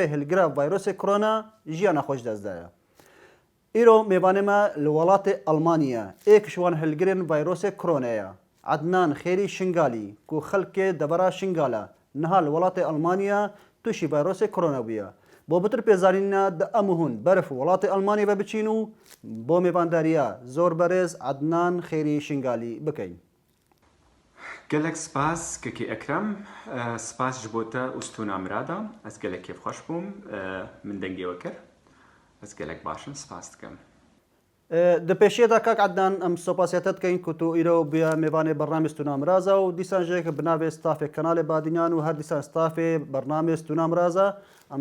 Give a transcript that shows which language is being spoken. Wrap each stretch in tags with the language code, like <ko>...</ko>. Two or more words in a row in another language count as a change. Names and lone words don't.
<ku>هەلگرا ڤایرۆسێک کۆرۆنا ژیانە خۆش دەستدایە ئیرۆ میێوانێمە لە وڵاتێ ئەڵمانیە ئێکشوان هەلگرن ڤایرۆسێک کۆرۆنەیە عدنان خێری شنگالی و خەڵکێ دەبەرا شنگالە نەها لە وڵاتێ ئەڵمانیا تووشی ڤایرۆسێک کۆرۆنا بووە بۆ بتر پێزانینە ئەمهون بەرف وڵاتی ئەڵمانی بە بچین و بۆ میێوانداریە زۆر بەرێز عدنان خێری شنگالی بکەین gelek spas kekî ekrem spas ji bo te û stûnamira da ez gelek kêfxweş bûm min dengê we kir ez gelek baş im spas dikim di pêşiya kak Ednan em sopasiyete dikein ku tu îro biya mêvanê bernamê stûnamiraza û dîsan jê bi navê stafê kanalê Badînan û her dîsan stafê bernamê stûnamiraza em</ku>